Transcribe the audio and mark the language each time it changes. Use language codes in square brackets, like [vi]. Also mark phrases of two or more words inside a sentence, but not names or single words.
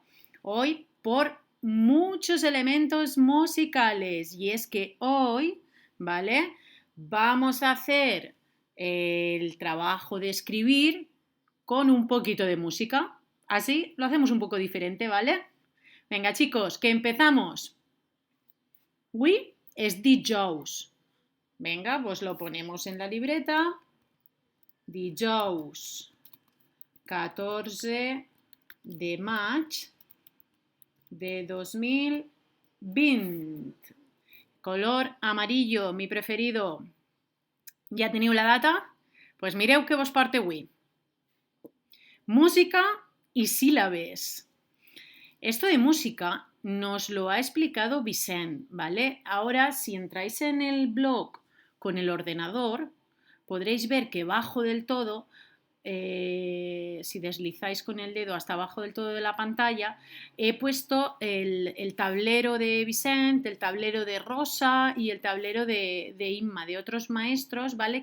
[es] Hoy por muchos elementos musicales. Y es que hoy, ¿vale? Vamos a hacer el trabajo de escribir con un poquito de música. Así lo hacemos un poco diferente, ¿vale? Venga, chicos, que empezamos. [ca] Avui és dijous. [es] Venga, pues lo ponemos en la libreta. [ca] Dijous 14 de maig de 2020. [es] Color amarillo, mi preferido. [ca] Ja teniu la data? Pues mireu què vos porta avui. [es] Música y sílabes. Esto de música nos lo ha explicado Vicent, ¿vale? Ahora, si entráis en el blog con el ordenador, podréis ver que bajo del todo, si deslizáis con el dedo hasta abajo del todo de la pantalla, he puesto el tablero de Vicent, el tablero de Rosa y el tablero de Inma, de otros maestros, ¿vale?